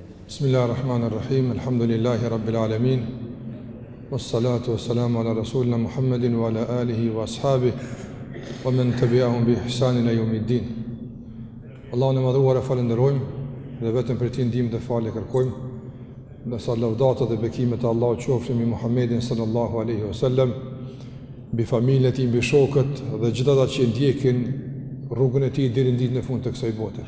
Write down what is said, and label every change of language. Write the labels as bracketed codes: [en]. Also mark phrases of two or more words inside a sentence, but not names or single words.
[ar] بسم الله الرحمن الرحيم. الحمد لله رب العالمين. والصلاة والسلام على رسولنا محمد وعلى آله وأصحابه ومن تبعهم بإحسان إلى يوم الدين. [sq] Allahun e madhuar e falenderojmë dhe vetëm për ti ndihmë dhe falë kërkojmë. Ndërsa lavdata dhe bekimet e Allahut qofshin mbi Muhammedin [ar] صلى الله عليه وسلم, [sq] mbi familjen e tij, mbi shokët dhe gjithë ata që ndjekin rrugën e tij deri në ditën e fundit të kësaj bote.